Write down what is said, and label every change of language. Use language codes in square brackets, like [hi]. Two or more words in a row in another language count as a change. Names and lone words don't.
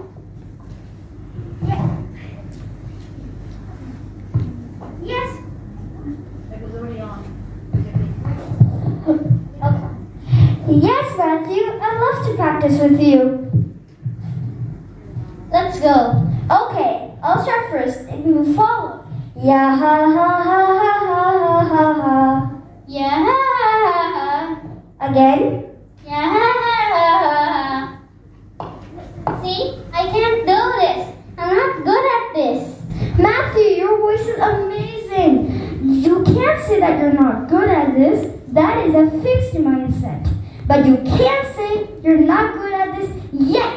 [en] Yes. It was already on. Yes, Matthew. I'd love to practice with you. Let's go. Okay, I'll start first and you follow. Ya ha ha ha ha ha ha ha. Ya ha ha ha ha. Again. Ya ha ha ha ha. See, I can't do this. I'm not good at this. Matthew, your voice is amazing. You can't say that you're not good at this. That is a fixed mindset. But you can't say you're not good at this yet.